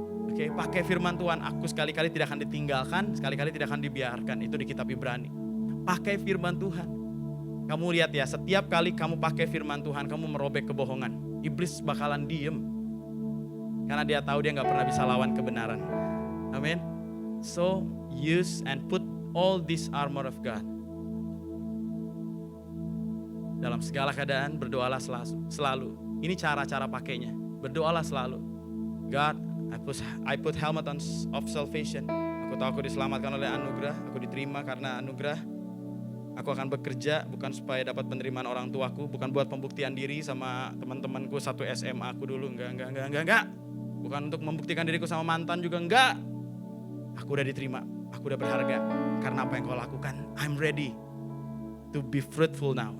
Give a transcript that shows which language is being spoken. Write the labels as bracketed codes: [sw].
[id] Oke, pakai firman Tuhan, aku sekali-kali tidak akan ditinggalkan, sekali-kali tidak akan dibiarkan. Itu di kitab Ibrani. Pakai firman Tuhan. Kamu lihat ya, setiap kali kamu pakai firman Tuhan, kamu merobek kebohongan. Iblis bakalan diem. Karena dia tahu dia gak pernah bisa lawan kebenaran. Amin. [en] So, use and put all this armor of God. [id] Dalam segala keadaan, berdoalah selalu. Ini cara-cara pakainya. Berdoalah selalu. [en] God, I put helmet of salvation. [id] Aku tahu aku diselamatkan oleh anugerah. Aku diterima karena anugerah. Aku akan bekerja bukan supaya dapat penerimaan orang tuaku. Bukan buat pembuktian diri sama teman-temanku satu SMA aku dulu. Enggak. Bukan untuk membuktikan diriku sama mantan juga, enggak. Aku udah diterima. Aku udah berharga. Karena apa yang kau lakukan. [en] I'm ready to be fruitful now.